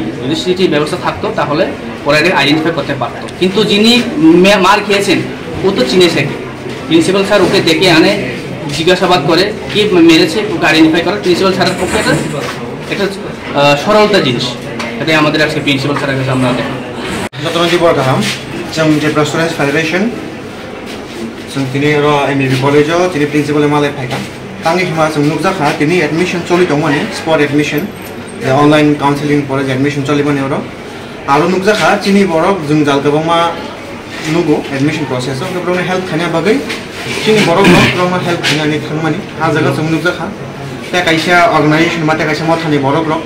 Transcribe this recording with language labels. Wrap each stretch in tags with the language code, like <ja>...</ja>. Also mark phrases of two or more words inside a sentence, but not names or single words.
<bn>যদি সিসিটিভি ব্যবস্থা থাকতো তাহলে ওরা এটা আইডেন্টিফাই করতে পারতো, কিন্তু যিনি মার খেয়েছেন ও তো চিনে শেখে। প্রিন্সিপাল স্যার ওকে ডেকে আনে, জিজ্ঞাসাবাদ করে কি মেরেছে, ওকে আইডেন্টিফাই করে। প্রিন্সিপাল স্যারের পক্ষে এটা সরলতা জিনিস, এটাই আমাদের আজকে প্রিন্সিপাল স্যারের কাছে আমরা দেখি।</bn> <brx>Jatranji Borgaham, जों Tripura Students Federation, जों दिनै MBB कलेजाव दिनै प्रिन्सिपाल मालाय फायखा तांनि हिमा जों नुजाखा दिनै एडमिशन चलि दं माने</brx> <en>spot admission online counselling for admission</en> <brx>चलि माने आरो नुजाखा दिनै बरक जों जालगोबांमा नुगो</brx> <en>admission process</en> <brx>आव गोबां हेल्प खानाया बागै दिनै बरक गोबां हेल्प खानानै थांमानि आ जायगा जों नुजाखा ता कायसा अर्गानाइजेशन माते कायसा मथानि बरक</brx>